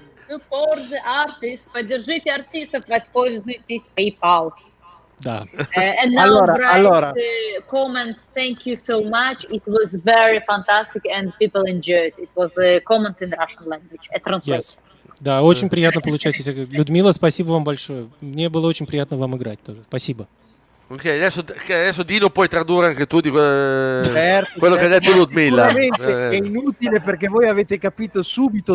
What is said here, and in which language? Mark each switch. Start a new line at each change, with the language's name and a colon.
English: Support the artist,
Russian: поддержите артистов, воспользуйтесь PayPal. Да.
English: And now
Italian: allora.
English: Comment, thank you so much. It was very fantastic and people enjoyed. It was a comment in Russian language, a translation. Yes.
Russian: Да, очень приятно получать эти. Людмила, спасибо вам большое. Мне было очень приятно вам играть тоже. Спасибо.
Italian: Ok, adesso Dino puoi tradurre anche tu di quello Certo, che ha detto Ludmilla. Sicuramente è inutile perché voi avete capito subito